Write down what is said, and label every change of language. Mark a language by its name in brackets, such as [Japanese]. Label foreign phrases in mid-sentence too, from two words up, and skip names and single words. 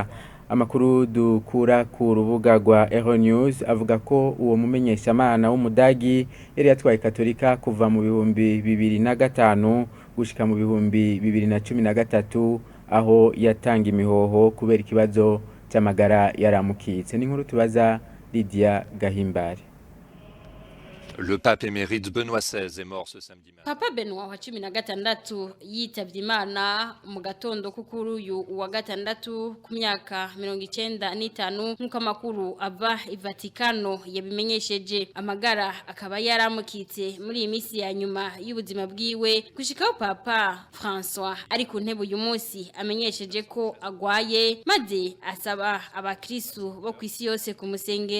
[Rundi] Amakuru dukura ku rubuga rwa Euronews avuga ko uwo mumenyeshamana w'umudagi yari yatwaye Katolika kuva mu bihumbi 2005 gushika mu bihumbi 2013, aho yatanga imihoho kubera ikibazo cy'amagara yaramukitse. N'inkuru tubaza Lydia Gahimbare. [French] Le pape émérite Benoît XVI est mort ce samedi matin. [Rundi] Papa Benoît wa 16 yitavye Imana mu gatondo kukuru uyu wa gatandatu ku myaka 95 nk'uko amakuru ava i Vatikano yabimenyesheje. Amagara akaba yaramukitse muri iyi misi ya nyuma y'ubuzima bwiwe gushikaho Papa François ari ku ntebe uyu munsi amenyesheje ko agwaye, maze asaba abakristu bo kwisi yose kumusengera.